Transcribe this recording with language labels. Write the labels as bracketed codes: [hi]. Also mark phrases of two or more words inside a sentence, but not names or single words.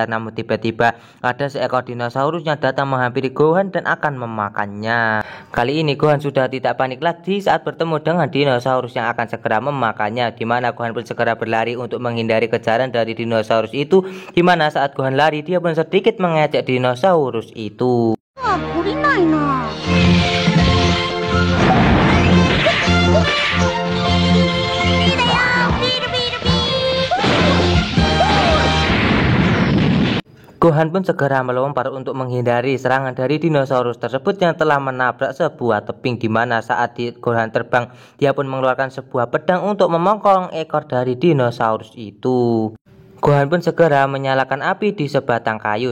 [id] Namun tiba-tiba ada seekor dinosaurus yang datang menghampiri Gohan dan akan memakannya. Kali ini Gohan sudah tidak panik lagi saat bertemu dengan dinosaurus yang akan segera memakannya, di mana Gohan pun segera berlari untuk menghindari kejaran dari dinosaurus itu, di mana saat Gohan lari dia pun sedikit mengejek dinosaurus itu. [ja] 降りないな。 [id] Gohan pun segera melompat untuk menghindari serangan dari dinosaurus tersebut yang telah menabrak sebuah tebing, di mana saat Gohan terbang dia pun mengeluarkan sebuah pedang untuk memongkong ekor dari dinosaurus itu. Gohan pun segera menyalakan api di sebatang kayu.